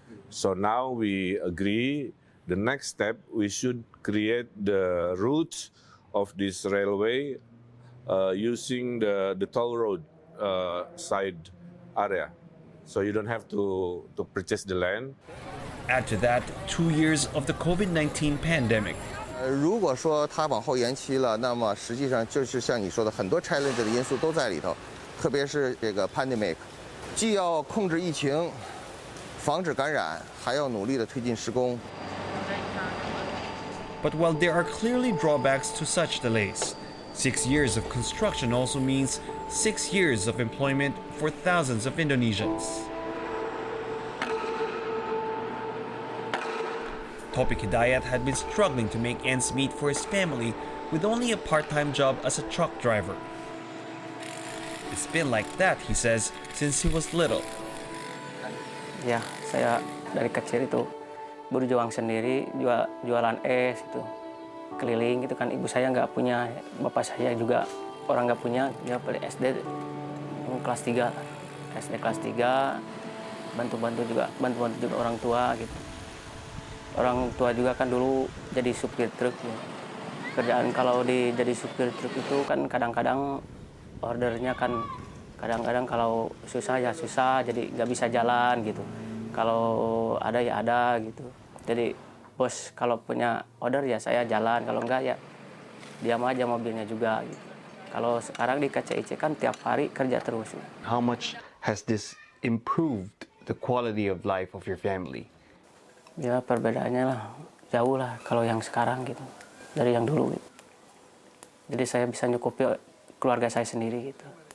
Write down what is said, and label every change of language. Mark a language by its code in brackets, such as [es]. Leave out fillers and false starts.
[en] So now we agree the next step, we should create the routes of this railway using the toll road side area. So you don't have to purchase the land. Add to that 2 years of the COVID-19 pandemic. [zh] 如果说它往后延期了，那么实际上就是像你说的，很多 challenge 的因素都在里头，特别是这个 pandemic， 既要控制疫情，防止感染，还要努力的推进施工。 [en] But while there are clearly drawbacks to such delays, 6 years of construction also means 6 years of employment for thousands of Indonesians. Topik Hidayat had been struggling to make ends meet for his family with only a part-time job as a truck driver. It's been like that, he says, since he was little. [id] Ya, saya dari kecil itu berjuang sendiri, jualan es itu, keliling gitu kan. Ibu saya nggak punya, bapak saya juga orang nggak punya, dia pada SD kelas 3, SD kelas 3, bantu-bantu juga orang tua gitu. Orang tua juga kan dulu jadi supir truk ya. Kerjaan kalau jadi supir truk itu kan kadang-kadang ordernya kan kadang-kadang kalau susah ya susah, jadi nggak bisa jalan gitu. Kalau ada ya ada gitu. Jadi bos kalau punya order ya saya jalan, kalau enggak ya diam aja mobilnya juga gitu. Kalau sekarang di KCIC kan tiap hari kerja terus. [en] How much has this improved the quality of life of your family? [id] Ya perbedaannya lah jauh lah kalau yang sekarang gitu dari yang dulu gitu. Jadi saya bisa nyukupi keluarga saya sendiri gitu.